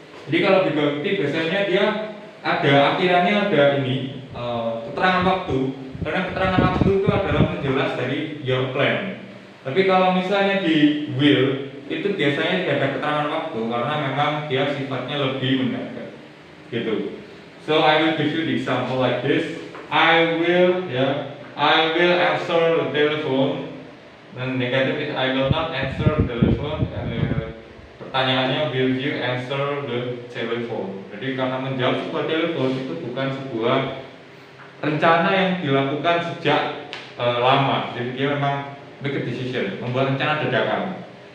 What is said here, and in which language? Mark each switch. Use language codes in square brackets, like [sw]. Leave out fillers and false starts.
[id] Jadi kalau be going to biasanya dia ada akhirannya ada ini keterangan waktu. Karena keterangan waktu itu adalah menjelas dari [en] your plan. [id] Tapi kalau misalnya di will itu biasanya tidak ada keterangan waktu karena memang dia sifatnya lebih mendadak gitu. [en] So I will give you the example like this. I will answer the telephone. [id] Dan negatif [en] is I will not answer the telephone. Pertanyaannya will you answer the telephone. [id] Jadi karena menjawab sebuah telepon itu bukan sebuah rencana yang dilakukan sejak lama. Jadi dia memang [en] make a decision, [id] membuat rencana dadakan.